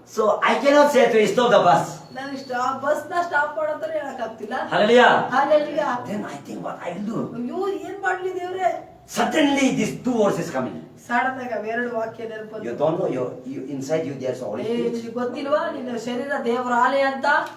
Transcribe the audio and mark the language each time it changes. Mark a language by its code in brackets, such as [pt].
[en] So I cannot say to stop the bus. [kn] ನಾನು bus ನ stop ಮಾಡೋತರ ಹೇಳಕ್ ಆಗ್ತಿಲ್ಲ. [en] Hallelujah. Hallelujah. Then I think what I will do. [kn] ಅಯ್ಯೋ ಏನ್ ಮಾಡ್ಲಿ ದೇವ್ರೆ. [en] Suddenly these two words is coming. [kn] Sudden ಆಗಿ ಎರಡು ವಾಕ್ಯ ನೆನಪು. [en] You don't know you inside you there's Holy Spirit. [kn] ನಿನಗೆ ಗೊತ್ತಿಲ್ವಾ ನಿನ್ನ ಶರೀರ ದೇವರ ಆಲಯ ಅಂತ?